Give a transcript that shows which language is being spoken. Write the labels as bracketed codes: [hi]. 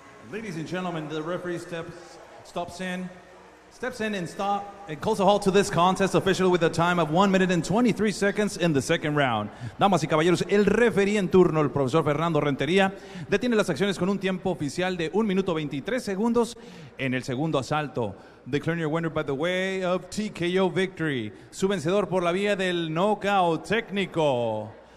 [en] Ladies and gentlemen, the referee steps in and calls a halt to this contest officially with a time of 1 minute and 23 seconds in the second round. [es] Damas y caballeros, el referee en turno, el profesor Fernando Rentería, detiene las acciones con un tiempo oficial de 1 minuto 23 segundos en el segundo asalto. [en] Declaring your winner by the way of TKO victory. [es] Su vencedor por la vía del knockout técnico.